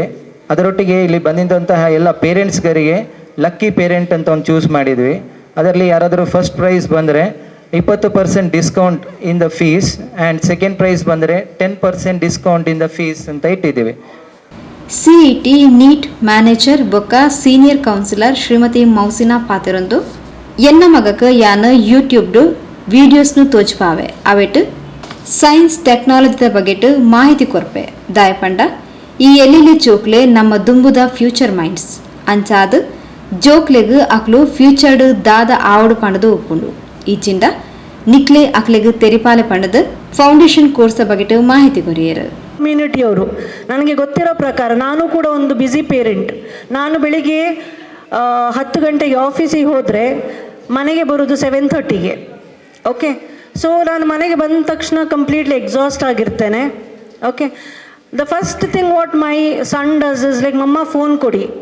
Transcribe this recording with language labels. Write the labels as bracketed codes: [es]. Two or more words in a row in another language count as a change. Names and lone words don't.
[kn] ಅದರೊಟ್ಟಿಗೆ ಇಲ್ಲಿ ಬಂದಿದ್ದಂತಹ ಎಲ್ಲ ಪೇರೆಂಟ್ಸ್ಗರಿಗೆ ಲಕ್ಕಿ ಪೇರೆಂಟ್ ಅಂತ ಒಂದು ಚೂಸ್ ಮಾಡಿದ್ವಿ. ಅದರಲ್ಲಿ ಯಾರಾದರೂ [en] first prize [kn] ಬಂದರೆ 20% [en] discount in the fees and second prize [kn] ಬಂದರೆ 10% [en] discount in the fees [kn] ಅಂತ ಇಟ್ಟಿದ್ದೀವಿ. [en] CET NEET manager [tcy] ಬೊಕ್ಕ [en] senior counsellor [tcy] ಶ್ರೀಮತಿ ಮೌಸಿನಾ ಪಾತೆರೊಂದು ಎನ್ನ ಮಗಕ್ಕೆ ಯಾನ ಯೂಟ್ಯೂಬ್ಡು ವೀಡಿಯೋಸ್ನು ತೋಚ್ಪಾವೆ ಅವೆಟ್ [en] science technology [tcy] ಬಗೆಟ್ ಮಾಹಿತಿ ಕೊರ್ಪೆ ದಾಯಪಂಡ ಈ ಎಲ್ಲಿಲಿ ಜೋಕ್ಲೆ ನಮ್ಮ ದುಂಬುದ ಫ್ಯೂಚರ್ ಮೈಂಡ್ಸ್ ಅಂಚಾದ ಜೋಕ್ಲೆಗ್ ಅಕ್ಲು ಫ್ಯೂಚರ್ಡ್ ದಾದ ಆವಡು ಪಂಡದು ಒಪ್ಪುಂಡು ಈಚಿಂದ ನಿಕ್ಲೆ ಅಕ್ಲೆಗ್ ತೆರಿಪಾಲೆ ಪಂಡದ [en] foundation course [tcy] ಬಗೆಟ್ ಮಾಹಿತಿ ಕೊರಿಯರು. [kn] ಕಮ್ಯುನಿಟಿಯವರು ನನಗೆ ಗೊತ್ತಿರೋ ಪ್ರಕಾರ ನಾನು ಕೂಡ ಒಂದು [en] busy parent. [kn] ನಾನು ಬೆಳಿಗ್ಗೆ 10 ಗಂಟೆಗೆ ಆಫೀಸಿಗೆ ಹೋದರೆ ಮನೆಗೆ ಬರೋದು 7:30ಗೆ. ಓಕೆ, ಸೊ ನಾನು ಮನೆಗೆ ಬಂದ ತಕ್ಷಣ [en] completely exhausted [kn] ಆಗಿರ್ತೇನೆ. [en] Okay, the first thing what my son does is like mamma phone ಕೊಡಿ.